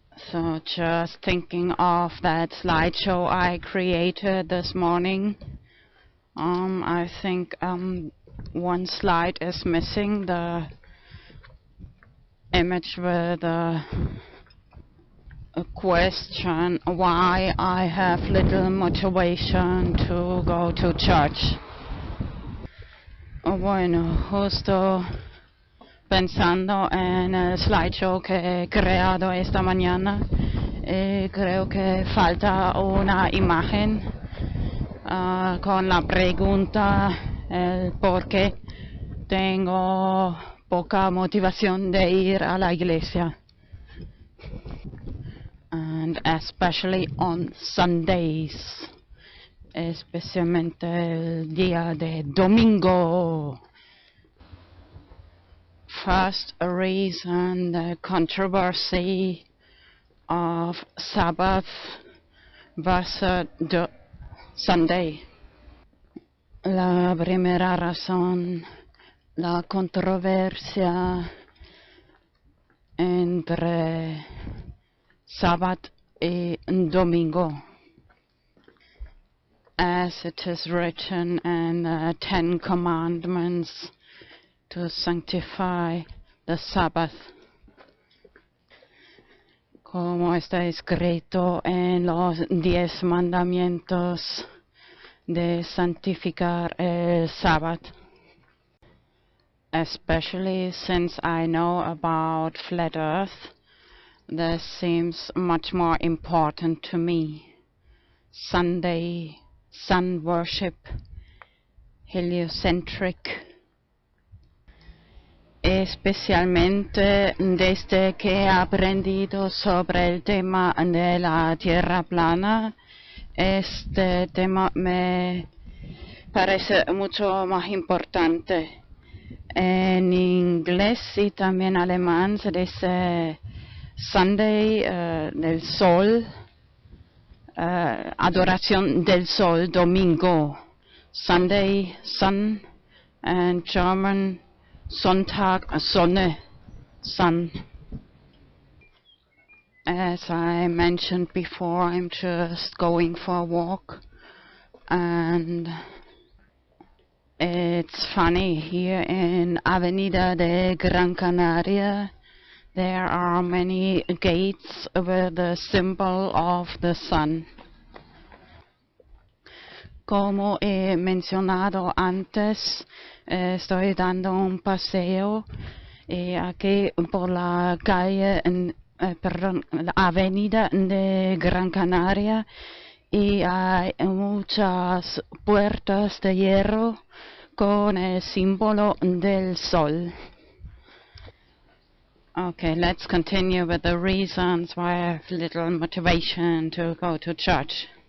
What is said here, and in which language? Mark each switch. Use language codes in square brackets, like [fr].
[en] So just thinking of that slideshow I created this morning, I think one slide is missing, the image with a question why I have little motivation to go to church. [es] Bueno, justo pensando en el slideshow que he creado esta mañana, creo que falta una imagen con la pregunta el por qué tengo poca motivación de ir a la iglesia. [en] And especially on Sundays, [es] especialmente el día de domingo. [en] First reason, the controversy of Sabbath versus Sunday. [es] La primera razón, la controversia entre Sabbath y domingo. [en] As it is written in the Ten Commandments, to sanctify the Sabbath. [es] Como está escrito en los 10 mandamientos de santificar el Sabbath. [en] Especially since I know about flat earth, this seems much more important to me. Sunday, sun worship, heliocentric. [es] Especialmente desde que he aprendido sobre el tema de la tierra plana, este tema me parece mucho más importante. En inglés y también alemán se dice Sunday, del sol, adoración del sol, domingo. [en] Sunday, sun, and German, Sonntag, Sonne, sun. As I mentioned before, I'm just going for a walk, and it's funny, here in Avenida de Gran Canaria, there are many gates with the symbol of the sun. [es] Como he mencionado antes, estoy dando un paseo aquí por la calle, la avenida de Gran Canaria, y hay muchas puertas de hierro con el símbolo del sol. [en] Okay, let's continue with the reasons why I have little motivation to go to church.